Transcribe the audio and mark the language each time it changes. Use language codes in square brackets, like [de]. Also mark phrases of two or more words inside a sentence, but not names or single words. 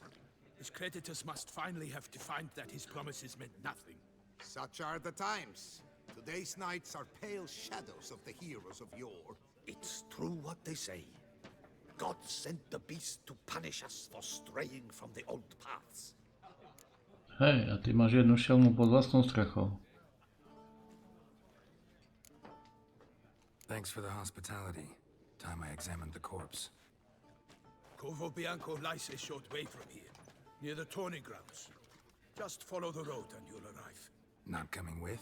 [en] His creditors must finally have defined that his promises meant nothing. Such are the times. Today's knights are pale shadows of the heroes of yore. It's true what they say. God sent the beast to punish us for straying from the old paths. [sk] Hej, a ty máš jednu šelmu pod vlastnou strechou. [en] Thanks for the hospitality. Time I examined the corpse. Corvo Bianco lies a short way from here, near the tourney grounds. Just follow the road and you'll arrive. Not coming with?